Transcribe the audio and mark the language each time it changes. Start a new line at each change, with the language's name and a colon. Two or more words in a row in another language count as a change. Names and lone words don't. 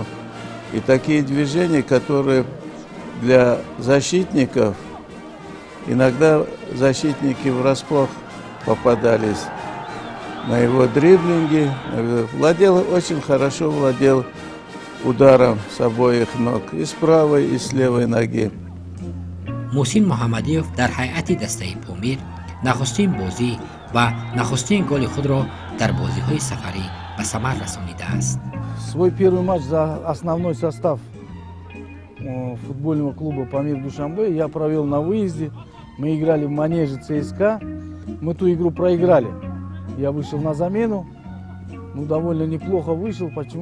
Russian: И такие движения, которые для защитников, иногда защитники врасплох попадались на его дриблинги. Очень хорошо владел ударом с обоих ног, и с правой, и с левой ноги.
Tajik: муҳсин муҳаммадиёв дар ҳайати дастаи Помир нахустин бозӣ ва нахустин голи худро дар бозиҳои сафарӣ ба самар расонидааст.
Russian: Свой первый матч за основной состав футбольного клуба «Памир Душанбе» я провел на выезде. Мы играли в манеже ЦСКА. Мы ту игру проиграли. Я вышел на замену. Ну, довольно неплохо вышел. Почему?